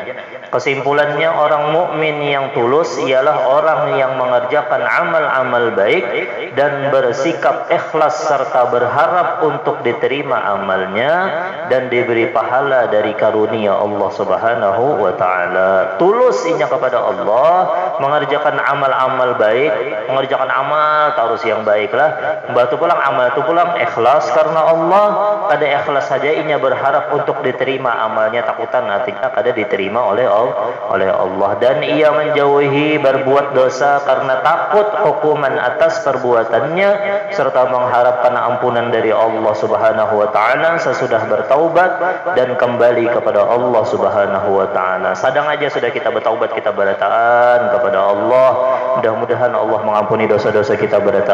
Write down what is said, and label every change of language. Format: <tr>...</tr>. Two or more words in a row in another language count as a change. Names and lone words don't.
<id>Kesimpulannya, orang mukmin yang tulus ialah orang yang mengerjakan amal-amal baik dan bersikap ikhlas serta berharap untuk diterima amalnya dan diberi pahala dari karunia Allah</id> <ar>سبحانه وتعالى.</ar> <id>Tulus inya kepada Allah, mengerjakan amal-amal baik, mengerjakan amal terus yang baiklah. Batu pulang amal tu pulang ikhlas karena Allah, kada ikhlas saja inya berharap untuk diterima amalnya, takutan artinya kada diterima oleh Allah, dan ia menjauhi berbuat dosa karena takut hukuman atas perbuatannya serta mengharapkan ampunan dari Allah</id> <ar>سبحانه وتعالى</ar> <id>sesudah bertaubat dan kembali kepada Allah</id> <ar>سبحانه وتعالى.</ar> <id>Sadang aja sudah kita bertaubat, kita berataan kepada Allah, mudah-mudahan Allah mengampuni dosa-dosa kita berataan.</id>